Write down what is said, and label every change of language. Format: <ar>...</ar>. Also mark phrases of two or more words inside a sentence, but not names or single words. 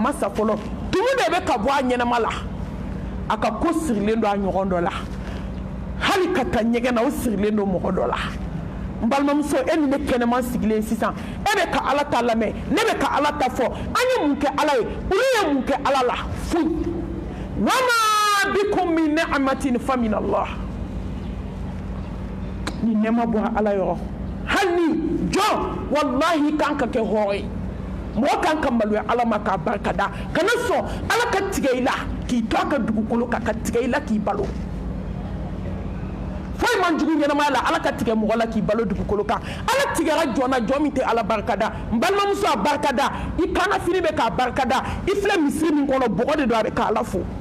<bm>ma sa fɔlɔ tumu de bɛ ka bɔ a ɲɛnama la a ka ko sirilen don a ɲɔgɔn dɔ la hali ka taa ɲɛgɛn na o sirilen don mɔgɔ dɔ la n balimamuso e ni ne kɛnɛman sigilen sisan e bɛ ka ala ta lamɛn ne bɛ ka ala ta fɔ an ye mun kɛ ala ye olu ye mun kɛ ala la foyi</bm> <ar>وما بكم من نعمة فمن الله</ar> <bm>ni nɛɛma bɔra ala yɔrɔ hali ni jɔn wallahi kan ka kɛ hɔrɔn ye mɔgɔ kan ka maloya ala ma k'a barika da kana sɔn ala ka tigɛ i la k'i to a ka dugukolo kan ka tigɛ i la k'i balo foyi man jugu ɲɛnamaya la ala ka tigɛ mɔgɔ la k'i balo dugukolo kan ala tigɛra jɔn na jɔn min tɛ ala barika da n balimamuso a barika da i kana fini bɛ k'a barika da i filɛ misiri min kɔnɔ bɔgɔ de don a bɛ k'ala fo</bm>